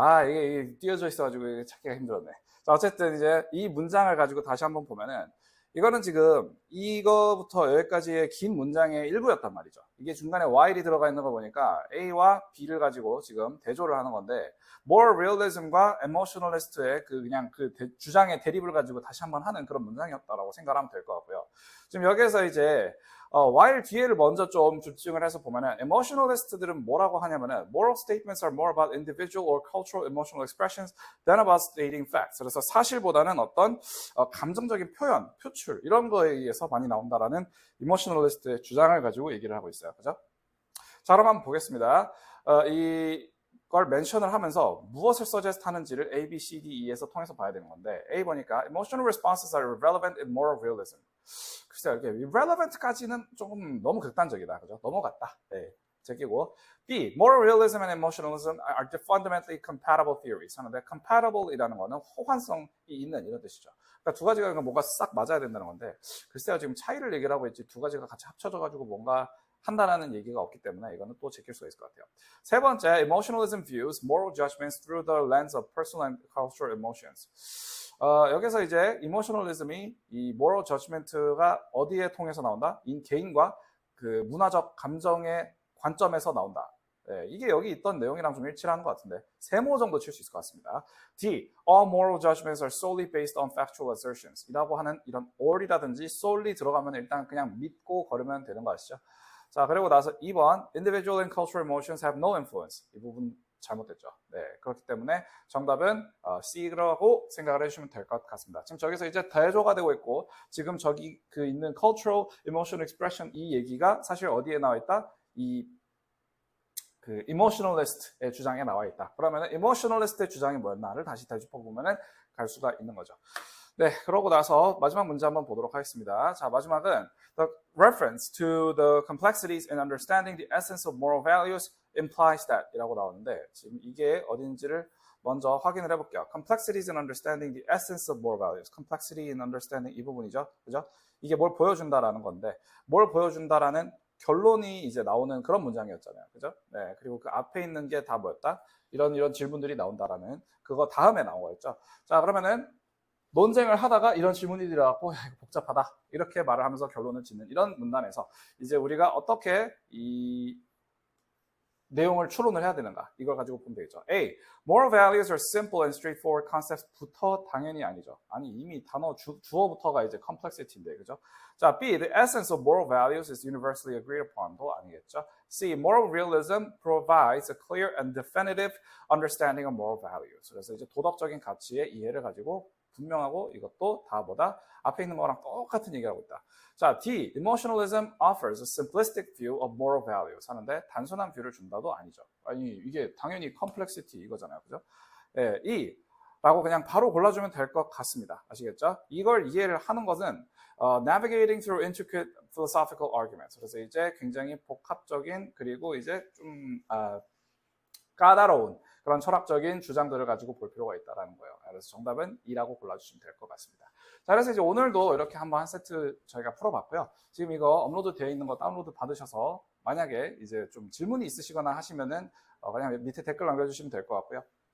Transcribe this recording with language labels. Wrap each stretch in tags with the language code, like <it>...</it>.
<ko>이게 띄어져 있어가지고 이게 찾기가 힘들었네. 자 어쨌든 이제 이 문장을 가지고 다시 한번 보면은 이거는 지금 이거부터 여기까지의 긴 문장의 일부였단 말이죠. 이게 중간에 while이 들어가 있는 거 보니까 A와 B를 가지고 지금 대조를 하는 건데 moral realism과 emotionalist의 그냥 주장의 대립을 가지고 다시 한번 하는 그런 문장이었다라고 생각하면 될 것 같고요. 지금 여기에서 이제 while 뒤에를 먼저 좀 집중을 해서 보면은 emotionalist들은 뭐라고 하냐면은</ko> <en>moral statements are more about individual or cultural emotional expressions than about stating facts.</en> <ko>그래서 사실보다는 어떤 감정적인 표현, 표출 이런 거에 의해서 많이 나온다라는 emotionalist의 주장을 가지고 얘기를 하고 있어요. 그죠? 자, 그럼 한번 보겠습니다. 이걸 멘션을 하면서 무엇을 suggest 하는지를 A, B, C, D, E에서 통해서 봐야 되는 건데 A 보니까</ko> <en>emotional responses are relevant in moral realism.</en> <ko>글쎄요, 이렇게 relevant까지는 조금 너무 극단적이다. 그죠? 넘어갔다. 네, 제끼고 B,</ko> <en>moral realism and emotionalism are fundamentally compatible theories</en> <ko>하는데 compatible이라는 거는 호환성이 있는 이런 뜻이죠. 그러니까 두 가지가 뭔가 싹 맞아야 된다는 건데 글쎄요, 지금 차이를 얘기를 하고 있지 두 가지가 같이 합쳐져 가지고 뭔가 한다라는 얘기가 없기 때문에 이거는 또 지킬 수가 있을 것 같아요.</ko> <en>세 번째, emotionalism views moral judgments through the lens of personal and cultural emotions.</en> <ko>여기서 이제 emotionalism이 이 moral judgment가 어디에 통해서 나온다? 개인과 그 문화적 감정의 관점에서 나온다. 네, 이게 여기 있던 내용이랑 좀 일치를 하는 것 같은데 세모 정도 칠 수 있을 것 같습니다. D.</ko> <en>All moral judgments are solely based on factual assertions.</en> <ko>이라고 하는 이런 all이라든지 solely 들어가면 일단 그냥 믿고 걸으면 되는 거 아시죠? 자, 그리고 나서 2번</ko> <en>Individual and cultural emotions have no influence.</en> <ko>이 부분 잘못됐죠. 네, 그렇기 때문에 정답은 C라고 생각을 해주시면 될 것 같습니다. 지금 저기서 이제 대조가 되고 있고 지금 저기 그 있는 cultural emotion expression 이 얘기가 사실 어디에 나와 있다? 이 그 emotionalist의 주장에 나와 있다. 그러면 emotionalist의 주장이 뭐였나를 다시 되짚어보면 갈 수가 있는 거죠. 네, 그러고 나서 마지막 문제 한번 보도록 하겠습니다. 자, 마지막은</ko> <en>the reference to the complexities in understanding the essence of moral values implies that</en> <ko>이라고 나오는데 지금 이게 어딘지를 먼저 확인을 해볼게요.</ko> <en>Complexities in understanding the essence of moral values. Complexity in understanding</en> <ko>이 부분이죠. 그죠? 이게 뭘 보여준다라는 건데 뭘 보여준다라는 결론이 이제 나오는 그런 문장이었잖아요. 그죠? 네. 그리고 그 앞에 있는 게 다 뭐였다? 이런 질문들이 나온다라는 그거 다음에 나온 거였죠. 자, 그러면은 논쟁을 하다가 이런 질문이 들어갖고 이거 복잡하다. 이렇게 말을 하면서 결론을 짓는 이런 문단에서 이제 우리가 어떻게 이 내용을 추론을 해야 되는가? 이걸 가지고 보면 되겠죠. A.</ko> <en>Moral values are simple and straightforward concepts</en> <ko>부터 당연히 아니죠. 아니 이미 단어 주어부터가 이제 complexity인데, 그죠? 자, B.</ko> <en>The essence of moral values is universally agreed upon</en> <ko>도 아니겠죠.</ko> <en>C. Moral realism provides a clear and definitive understanding of moral values.</en> <ko>그래서 이제 도덕적인 가치의 이해를 가지고 분명하고 이것도 다 뭐다? 앞에 있는 거랑 똑같은 얘기를 하고 있다. 자, D.</ko> <en>Emotionalism offers a simplistic view of moral values</en> <ko>하는데 단순한 뷰를 준다도 아니죠. 아니 이게 당연히 complexity 이거잖아요. 그죠? 예, E. 라고 그냥 바로 골라주면 될 것 같습니다. 아시겠죠? 이걸 이해를 하는 것은</ko> <en>navigating through intricate philosophical arguments.</en> <ko>그래서 이제 굉장히 복합적인 그리고 이제 좀 까다로운 그런 철학적인 주장들을 가지고 볼 필요가 있다는 거예요. 그래서 정답은 2라고 골라주시면 될 것 같습니다. 자, 그래서 이제 오늘도 이렇게 한번 한 세트 저희가 풀어봤고요. 지금 이거 업로드 되어 있는 거 다운로드 받으셔서 만약에 이제 좀 질문이 있으시거나 하시면은 그냥 밑에 댓글 남겨주시면 될 것 같고요.</ko>